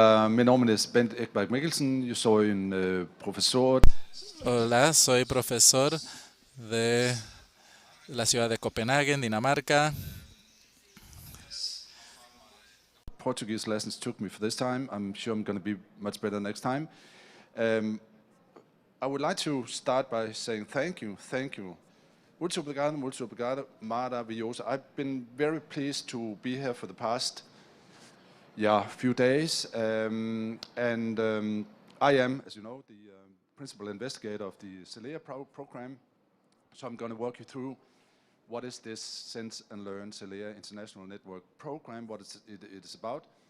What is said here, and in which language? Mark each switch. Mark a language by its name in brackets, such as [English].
[Portuguese] Meu nome é Bent Ekberg Mikkelsen. Eu sou professor. [Spanish] Hola, soy profesor de la ciudad de Copenhague, Dinamarca. [English] Portuguese lessons took me for this time. I'm sure I'm going to be much better next time. I would like to start by saying thank you. [Portuguese] Muito obrigado, maravilhoso. [English] I've been very pleased to be here for the past few days. I am, as you know, the principal investigator of the Celeia program. So I'm going to walk you through what is this Sense and Learn Celeia International Network program, what it is about.